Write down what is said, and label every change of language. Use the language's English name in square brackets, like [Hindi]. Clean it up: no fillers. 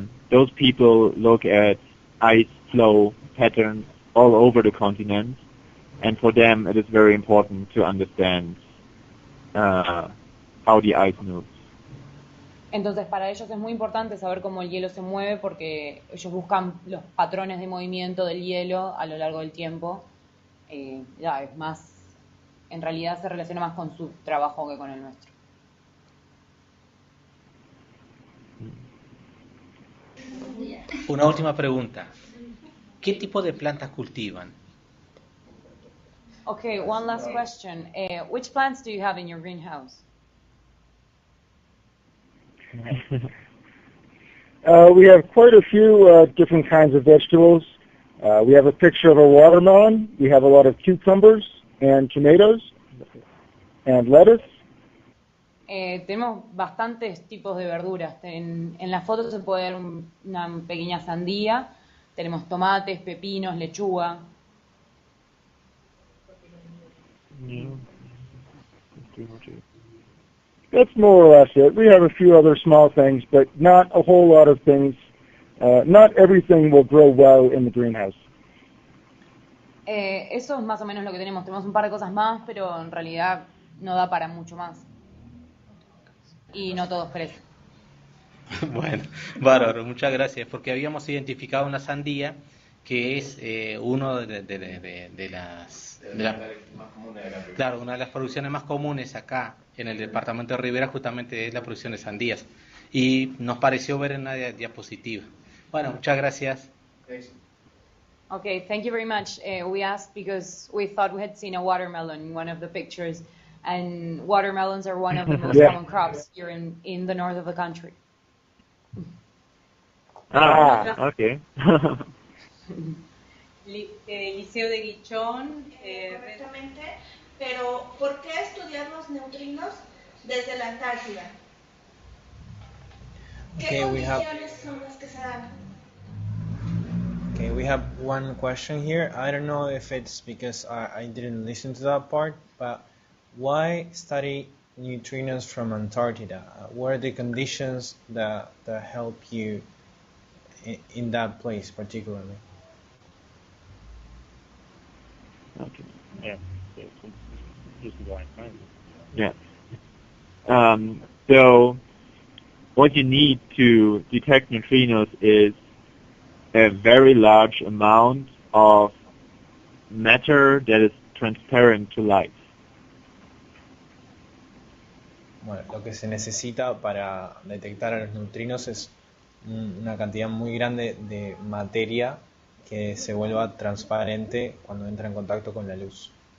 [English] Those people look at ice flow patterns all over the continent, and for them it is very important to understand how the ice moves. [Spanish] Entonces para ellos es muy importante saber cómo el hielo se mueve porque ellos buscan los patrones de movimiento del hielo a lo largo del tiempo. Ya es más, en realidad se relaciona más con su trabajo que con el nuestro. Una última pregunta. ¿Qué tipo de plantas cultivan? [English] Okay, one last question. Which plants do you have in your greenhouse? We have quite a few different kinds of vegetables. We have a picture of a watermelon. We have a lot of cucumbers and tomatoes and lettuce. [Spanish] Tenemos bastantes tipos de verduras. En la foto se puede ver una pequeña sandía. Tenemos tomates, pepinos, lechuga. [English] That's more or less it. We have a few other small things, but not a whole lot of things. Not everything will grow well in the greenhouse. [Spanish] Eso es más o menos lo que tenemos. Tenemos un par de cosas más, pero en realidad no da para mucho más. Y no todos crecen. Bueno, bárbaro, muchas gracias, porque habíamos identificado una sandía que es uno de las claro, una de las producciones más comunes acá en el departamento de Rivera justamente es la producción de sandías y nos pareció ver en una diapositiva. Bueno, muchas gracias. [English] Okay, thank you very much. We asked because we thought we had seen a watermelon in one of the pictures, and watermelons are one of the most common crops here in the north of the country. Okay. [Spanish] Liceo de Guichón, correctamente, pero ¿por qué estudiar los neutrinos desde la Antártida? ¿Qué condiciones son las que se dan? [English] Okay, we have one question here. I don't know if it's because I didn't listen to that part, but why study neutrinos from Antarctica? What are the conditions that help you in that place particularly? Okay. Yeah. Just go and find it. Yeah. So what you need to detect neutrinos is a very large amount of matter that is transparent to light. [Spanish] Bueno, lo que se necesita para detectar a los neutrinos es una cantidad muy grande de materia que se vuelva transparente cuando entra en contacto con la luz.